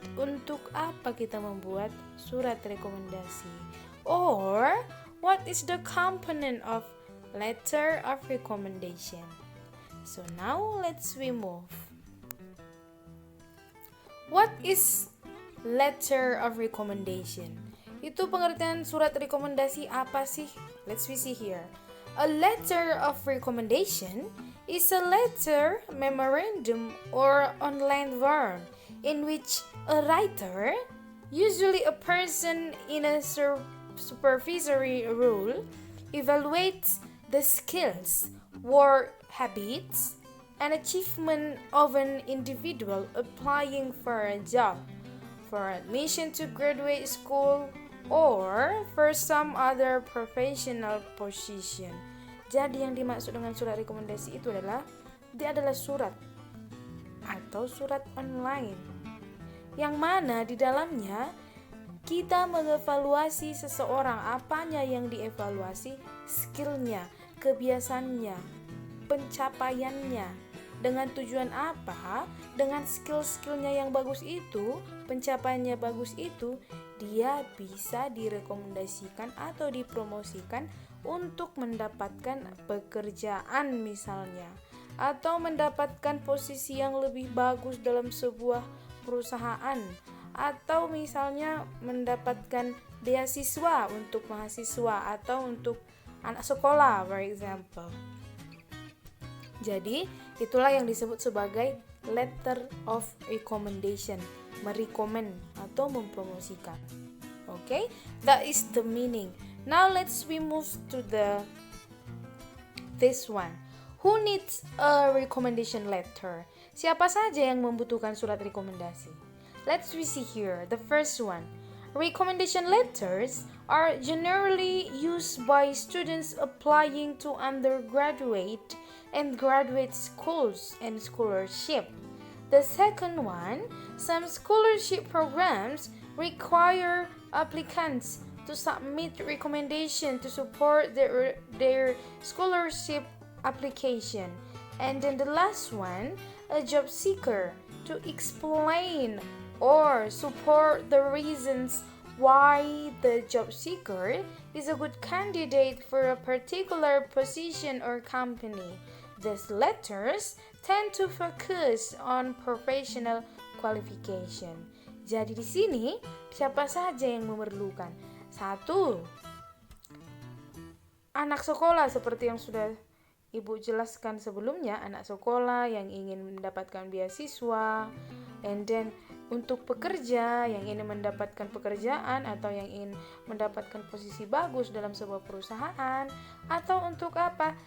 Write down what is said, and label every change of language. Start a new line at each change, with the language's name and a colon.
Indonesian: Untuk apa kita membuat surat rekomendasi?
English: Or, what is the component of letter of recommendation? So now let's move. What is letter of recommendation?
Indonesian: Itu pengertian surat rekomendasi apa sih?
English: Let's see here. A letter of recommendation is a letter, memorandum, or online form in which a writer, usually a person in a supervisory role, evaluates the skills, work habits, and achievement of an individual applying for a job, for admission to graduate school, or for some other professional position.
Indonesian: Jadi yang dimaksud dengan surat rekomendasi itu adalah dia adalah surat atau surat online yang mana di dalamnya kita mengevaluasi seseorang, apanya yang dievaluasi, skillnya, kebiasaannya, pencapaiannya. Dengan tujuan apa? Dengan skill-skillnya yang bagus itu, pencapaiannya bagus itu, dia bisa direkomendasikan atau dipromosikan untuk mendapatkan pekerjaan misalnya, atau mendapatkan posisi yang lebih bagus dalam sebuah perusahaan, atau misalnya mendapatkan beasiswa untuk mahasiswa atau untuk anak sekolah,
English: for example.
Indonesian: Jadi, itulah yang disebut sebagai letter of recommendation, merekomend atau mempromosikan.
English: Okay? That is the meaning. Now let's move to this one. Who needs a recommendation letter?
Indonesian: Siapa saja yang membutuhkan surat rekomendasi?
English: Let's see here. The first one. Recommendation letters are generally used by students applying to undergraduate and graduate schools and scholarship. The second one, some scholarship programs require applicants to submit recommendation to support their scholarship application. And then the last one, a job seeker to explain or support the reasons why the job seeker is a good candidate for a particular position or company. These letters tend to focus on professional qualification.
Indonesian: Jadi di sini siapa saja yang memerlukan? Satu, anak sekolah seperti yang sudah Ibu jelaskan sebelumnya, anak sekolah yang ingin mendapatkan beasiswa,
English: and then
Indonesian: untuk pekerja yang ingin mendapatkan pekerjaan atau yang ingin mendapatkan posisi bagus dalam sebuah perusahaan, atau untuk apa?